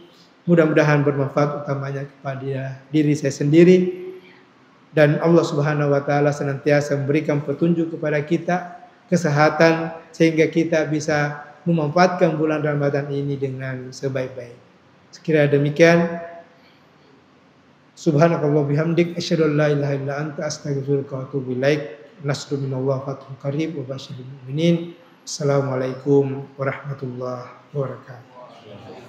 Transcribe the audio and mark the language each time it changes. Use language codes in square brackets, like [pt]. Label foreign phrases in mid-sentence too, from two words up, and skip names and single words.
[id] Mudah-mudahan bermanfaat utamanya kepada diri saya sendiri. Dan Allah [ar] سبحانه وتعالى [id] senantiasa memberikan petunjuk kepada kita, kesehatan sehingga kita bisa memanfaatkan bulan Ramadan ini dengan sebaik-baik. Sekiranya demikian, [ar] سبحانك الله بحمدك أشهد أن لا إله إلا أنت أستغفرك وأتوب إليك. نصر من الله فتح قريب وبشر المؤمنين. السلام عليكم ورحمة الله وبركاته.